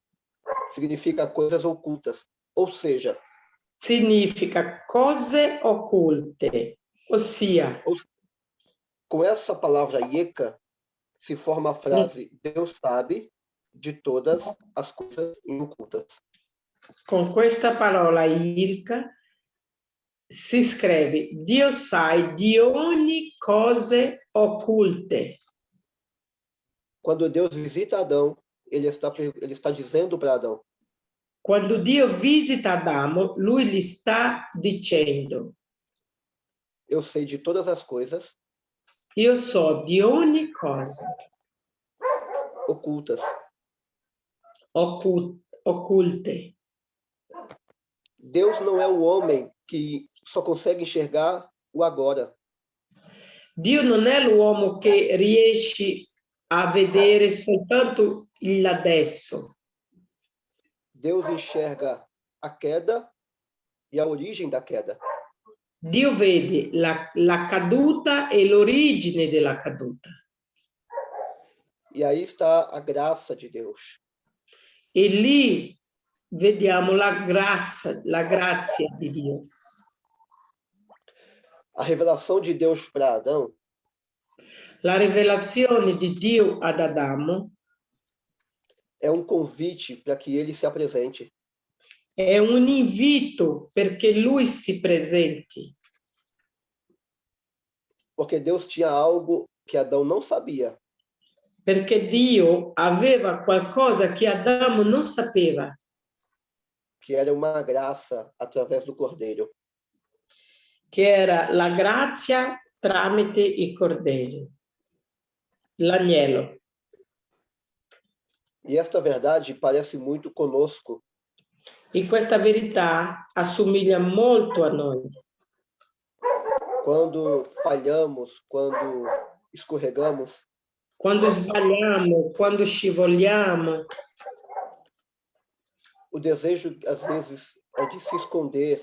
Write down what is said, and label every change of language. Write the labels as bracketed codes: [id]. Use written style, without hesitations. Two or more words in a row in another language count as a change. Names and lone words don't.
[pt] Significa coisas ocultas. Ou seja, [it] significa cose occulte, ossia, [pt] com essa palavra Yeka se forma a frase Deus sabe de todas as coisas ocultas. [it] con questa parola Ilka si scrive Dio sai di ogni cose occulte. [pt] Quando Deus visita Adão, ele está dizendo para Adão: [it] Quando Dio visita Adamo, lui gli sta dicendo: [pt] eu sei de todas as coisas [it] io so di ogni cosa [pt] ocultas. [it] occulte. [pt] Deus não é o homem que só consegue enxergar o agora. [it] Dio non è l'uomo che riesce a vedere soltanto l'adesso. [pt] Deus enxerga a queda e a origem da queda. [it] Dio vede la caduta e l'origine della caduta. [pt] E aí está a graça de Deus. [it] E lì vediamo la grazia di Dio. [pt] A revelação de Deus para Adão [it] La rivelazione di Dio ad Adamo [pt] é um convite para que ele se apresente. [it] è un invito perché lui si presenti. [pt] Porque Deus tinha algo que Adão não sabia. [it] Perché Dio aveva qualcosa che Adamo non sapeva. [pt] Que era uma graça através do Cordeiro. [it] Che era la grazia tramite il cordeiro, l'agnello. [pt] E esta verdade parece muito conosco. [it] E questa verità assomiglia molto a noi. [pt] Quando falhamos, quando escorregamos, [it] Quando sbagliamo, quando scivoliamo, [pt] o desejo, às vezes, é de se esconder.